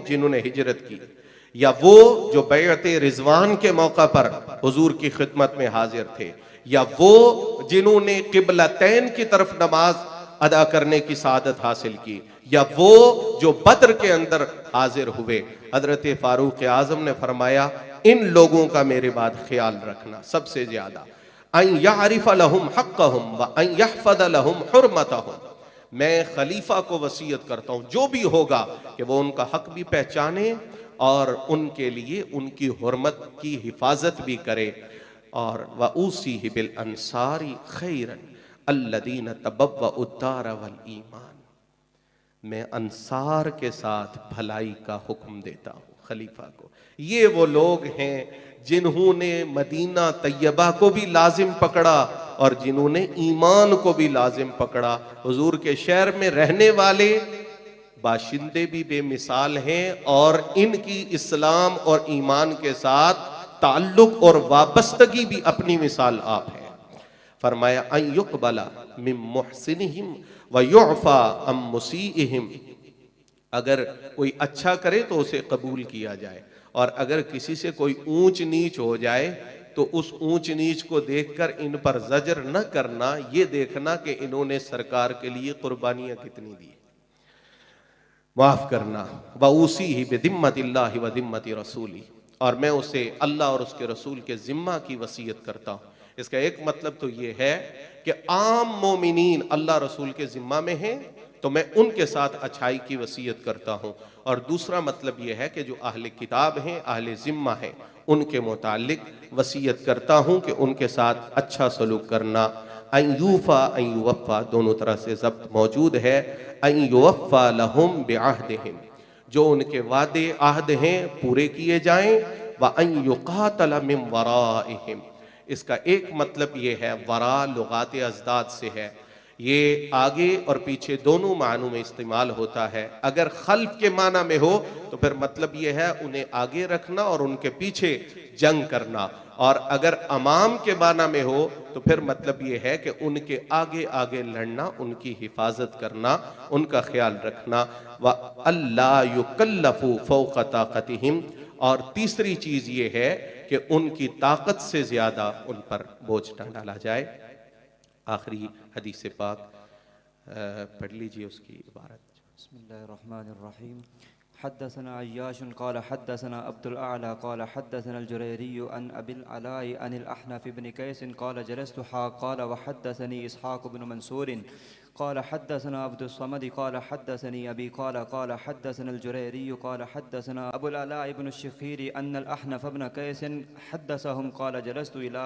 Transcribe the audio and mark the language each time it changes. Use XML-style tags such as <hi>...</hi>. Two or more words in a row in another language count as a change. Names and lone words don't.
<hi>जिन्होंने हिजरत की, या वो जो बैअत रिजवान के मौका पर हुजूर की खिदमत में हाजिर थे, या वो जिन्होंने किबलतैन की तरफ नमाज अदा करने की सादत हासिल की, या वो जो बद्र के अंदर हाजिर हुए। हजरत फारूक आजम ने फरमाया इन लोगों का मेरे बाद ख्याल रखना सबसे ज्यादा।</hi> <ar>أن يعرف لهم حقهم وأن يحفظ لهم حرمتهم,</ar> <hi>मैं खलीफा को वसीयत करता हूं जो भी होगा कि वो उनका हक भी पहचाने और उनके लिए उनकी हुर्मत की हिफाजत भी करे। और</hi> <ar>وأوصيه بالأنصار خيرا الذين تبوءوا الدار والإيمان,</ar> <hi>मैं अंसार के साथ भलाई का हुक्म देता हूं खलीफा को। ये वो लोग हैं जिन्होंने मदीना तैयबा को भी लाजिम पकड़ा और जिन्होंने ईमान को भी लाजिम पकड़ा। हुजूर के शहर में रहने वाले बाशिंदे भी बेमिसाल हैं और इनकी इस्लाम और ईमान के साथ ताल्लुक और वाबस्तगी भी अपनी मिसाल आप है।</hi> <ar>फरमाया أن يقبل من محسنهم ويعفى عن مسيئهم,</ar> <hi>अगर कोई अच्छा करे तो उसे कबूल किया जाए, और अगर किसी से कोई ऊंच नीच हो जाए तो उस ऊंच नीच को देखकर इन पर जजर न करना, ये देखना कि इन्होंने सरकार के लिए कुर्बानियां कितनी दी, माफ करना।</hi> <ar>وأوصيه بذمة الله وذمة رسولي,</ar> <hi>और मैं उसे अल्लाह और उसके रसूल के जिम्मा की वसीयत करता हूँ। इसका एक मतलब तो ये है कि आम मोमिनीन अल्लाह रसूल के जिम्मा में हैं तो मैं उनके साथ अच्छाई की वसीयत करता हूँ, और दूसरा मतलब यह है कि जो अहले किताब हैं, अहले जिम्मा हैं, उनके मुतालिक वसीयत करता हूँ कि उनके साथ अच्छा सलूक करना।</hi> <ar>أن يوفى أن يوفى,</ar> <hi>दोनों तरह से ज़ब्त मौजूद है।</hi> <ar>أن يوفى لهم بعهدهم,</ar> <hi>जो उनके वादे आहद हैं पूरे किए जाएं।</hi> <ar>وأن يقاتل من ورائهم,</ar> <hi>इसका एक मतलब ये है, वरा लुगात अज़दाद से है, ये आगे और पीछे दोनों मानों में इस्तेमाल होता है। अगर खल्फ के माना में हो तो फिर मतलब ये है उन्हें आगे रखना और उनके पीछे जंग करना, और अगर अमाम के माना में हो तो फिर मतलब ये है कि उनके आगे आगे लड़ना, उनकी हिफाजत करना, उनका ख्याल रखना।</hi> <ar>وألا يكلفوا فوق طاقتهم,</ar> <hi>और तीसरी चीज ये है कि उनकी ताकत से ज्यादा उन पर बोझ न डाला जाए। आखिरी हदीस पाक पढ़ लीजिए उसकी इबारत।</hi> <ar>بسم الله الرحمن الرحيم. حدثنا عياش قال حدثنا عبد الأعلى قال حدثنا الجريري عن أبي العلاء عن الأحنف بن قيس قال جلست قال وحدثني إسحاق بن منصور قال حدثنا عبد الصمد قال حدثني أبي قال قال حدثنا الجريري قال حدثنا أبو العلاء بن الشخير عن الأحنف بن قيس حدثهم قال جلست إلى</ar>